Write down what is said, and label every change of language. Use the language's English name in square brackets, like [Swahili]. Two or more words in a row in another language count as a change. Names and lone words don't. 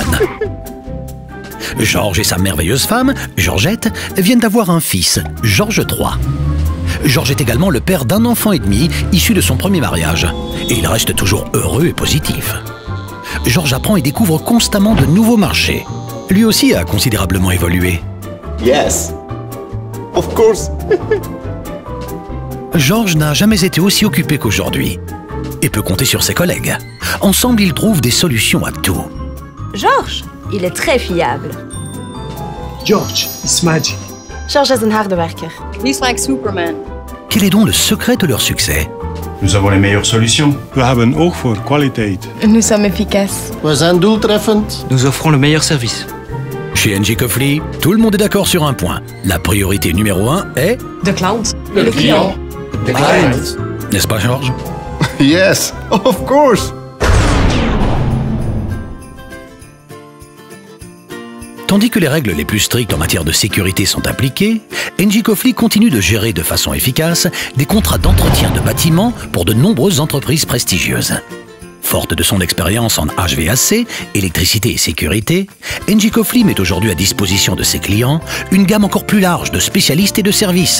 [French] Georges et sa merveilleuse femme, Georgette, viennent d'avoir un fils, Georges III. Georges est également le père d'un enfant et demi issu de son premier mariage. Et il reste toujours heureux et positif. Georges apprend et découvre constamment de nouveaux marchés. Lui aussi a considérablement évolué. [English] Yes, of course. [French] Georges n'a jamais été aussi occupé qu'aujourd'hui et peut compter sur ses collègues. Ensemble, ils trouvent des solutions à tout. Georges, il est très fiable. [English] George is magic. [Dutch] Georges is een harde werker. [English] He's like Superman. [French] Quel est donc le secret de leur succès? Nous avons les meilleures solutions. [Dutch] We hebben oog voor kwaliteit. [French] Nous sommes efficaces. [Dutch] We zijn doeltreffend. [French] Nous offrons le meilleur service. Chez NG Coffee, tout le monde est d'accord sur un point. La priorité numéro 1 est... [Dutch] De klant. [French] Le client. [English] The client. [French] N'est-ce pas, Georges? [English] Yes, of course. [French] Tandis que les règles les plus strictes en matière de sécurité sont appliquées, NG Coffee continue de gérer de façon efficace des contrats d'entretien de bâtiments pour de nombreuses entreprises prestigieuses. Forte de son expérience en HVAC, électricité et sécurité, NG Coffee met aujourd'hui à disposition de ses clients une gamme encore plus large de spécialistes et de services.